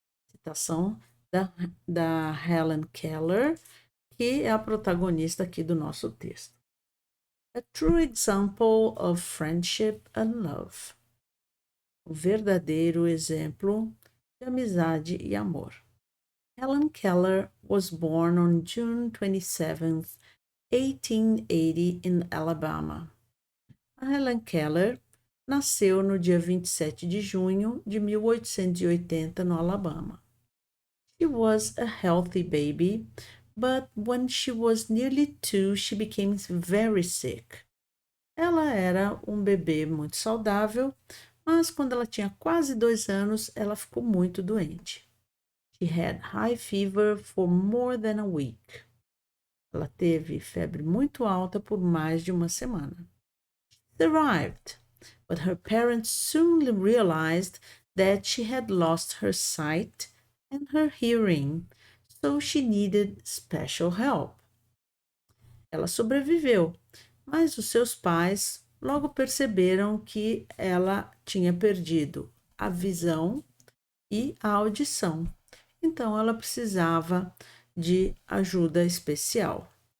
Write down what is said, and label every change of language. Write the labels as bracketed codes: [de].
[pt] Citação da Helen Keller, que é a protagonista aqui do nosso texto. [en] A true example of friendship and love. [pt] O verdadeiro exemplo de amizade e amor. [en] Helen Keller was born on June 27th, 1880 in Alabama. [pt] A Helen Keller nasceu no dia 27 de junho de 1880 no Alabama. [en] She was a healthy baby, but when she was nearly 2, she became very sick. [pt] Ela era um bebê muito saudável, mas quando ela tinha quase 2 anos, ela ficou muito doente. [en] She had high fever for more than a week. [pt] Ela teve febre muito alta por mais de uma semana. [en] She thrived, but her parents soon realized that she had lost her sight and her hearing, so she needed special help. [pt] Ela sobreviveu, mas os seus pais logo perceberam que ela tinha perdido a visão e a audição. Então ela precisava de ajuda especial.